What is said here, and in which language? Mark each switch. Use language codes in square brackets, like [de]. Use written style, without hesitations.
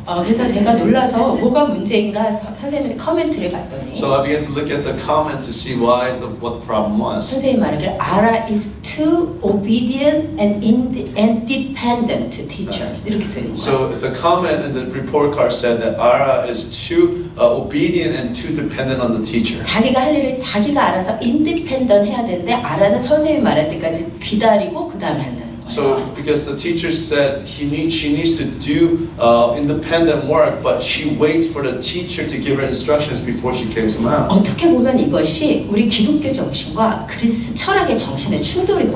[ko] 그래서 제가 놀라서 뭐가 문제인가 선생님의 커멘트를 봤더니 [en] So I began to look at the comment to see what the problem was. [ko] 선생님 말하기를 [en] Ara is too obedient and independent to teachers [ko] 이렇게 써 있는 거예요. [en] So the comment in the report card said that Ara is too obedient and too dependent on the teacher. [ko] 자기가 할 일을 자기가 알아서 independent 해야 되는데 Ara는 선생님이 말할 때까지 기다리고 그 다음에 한다는 거예요. [en] So because the teacher said she needs to do independent work, but she waits for the teacher to give her instructions before she carries them out. [ko] 어떻게 보면 이것이 우리 기독교 정신과 그리스 철학의 정신의 충돌이거든요.